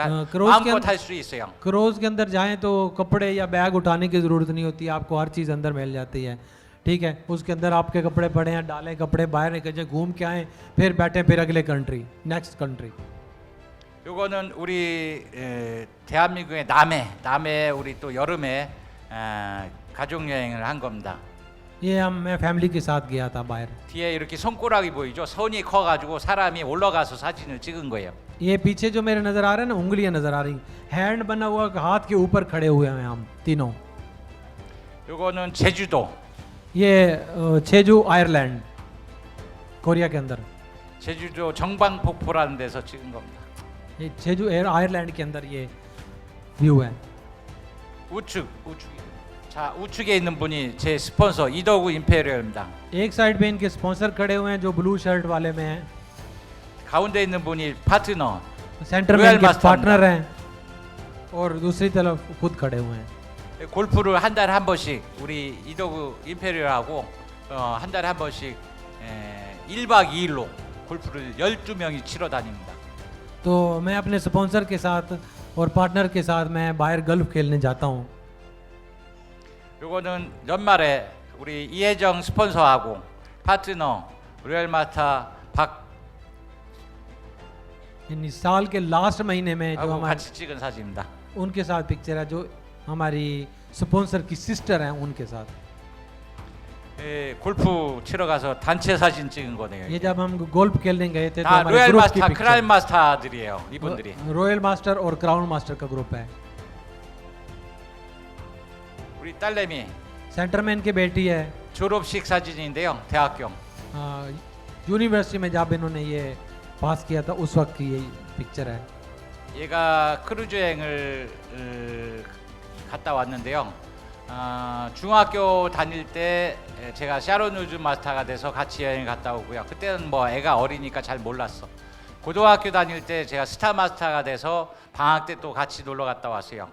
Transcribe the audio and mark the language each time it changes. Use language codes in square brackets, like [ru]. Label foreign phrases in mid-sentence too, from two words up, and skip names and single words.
[ko] 크루즈 마음껏 할 수 있어요. [hi] क्रूज के अंदर जाएं तो कपड़े या बैग उठाने की ज़रूरत नहीं होती, आपको हर चीज़ अंदर मिल जाती है। ठीक है, उसके अंदर आपके कपड़े पड़े हैं, डालें कपड़े, बाहर निकल जाए, घूम के आए, फिर बैठे, फिर अगले कंट्री, [en] next country. [ko] 요거는 우리 대한민국의 남해 우리 또 여름에 가족 여행을 한 겁니다. [hi] ये मैं फैमिली के साथ गया था बाहर। [ko] 뒤에 이렇게 손가락이 보이죠? 손이 커가지고 사람이 올라가서 사진을 찍은 거예요. [hi] ये पीछे जो मेरे नजर आ रहे हैं ना, उंगलियां नजर आ रही, हैंड बना हुआ, हाथ के ऊपर खड़े हुए हैं हम तीनों। [ko] 요거는 제주도. [hi] ये 제주 आयरलैंड, कोरिया के अंदर। [ko] 제주도 정방폭포라는 데서 찍은 겁니다. [hi] ये 제주 आयरलैंड के अंदर ये व्यू है। [ko] 우측. 자, 우측에 있는 분이 제 스폰서 이더구 임페리얼입니다. [hi] एक साइड पे इनके स्पॉन्सर खड़े हुए हैं जो [en] blue shirt [hi] वाले में हैं। [ko] 가운데 있는 분이 파트너. [hi] सेंटर में रॉयल इनके मास्टर पार्टनर हैं और दूसरी तरफ खुद खड़े हुए हैं। [ko] 골프를 한 달에 한 번씩 우리 이더구 임페리얼하고 한 달에 한 번씩 1박 2일로 골프를 12명이 치러 다닙니다. [hi] तो मैं अपने स्पॉन्सर के साथ और पार्टनर के साथ मैं बाहर गल्फ खेलने जाता हूँ। [ko] 요거는 연말에 우리 이혜정 스폰서하고 파트너 로얄 마스터 박 [hi] इन साल के लास्ट महीने में जो [ko] 하고 [hi] हमारे [ko] 같이 찍은 사진입니다. [hi] उनके साथ पिक्चर है, जो हमारी स्पॉन्सर की सिस्टर हैं उनके साथ। [ko] 골프 치러 가서 단체 사진 찍은 거네요. [hi] ये जब हम गोल्फ खेलने गए थे तो [ko] 다 [hi] हमारे [ko] 로얄 [hi] ग्रुप की [ko] 마스터, 크라운 마스터들이에요. 이분들이. [hi] रॉयल मास्टर और क्राउन मास्टर का ग्रुप है। [ko] 우리 딸내미 [hi] सेंटर में इनकी बेटी है। [ko] 졸업식 사진인데요. 대학교. [hi] यूनिवर्सिटी में जब इन्होंने ये पास किया था उस वक्त की यही पिक्चर है। [ko] 얘가 크루즈 여행을 갔다 왔는데요. 중학교 다닐 때 제가 샤론 우즈 마스터가 돼서 같이 여행 갔다 오고요. 그때는 뭐 애가 어리니까 잘 몰랐어. 고등학교 다닐 때 제가 스타 마스터가 돼서 방학 때 또 같이 놀러 갔다 왔어요.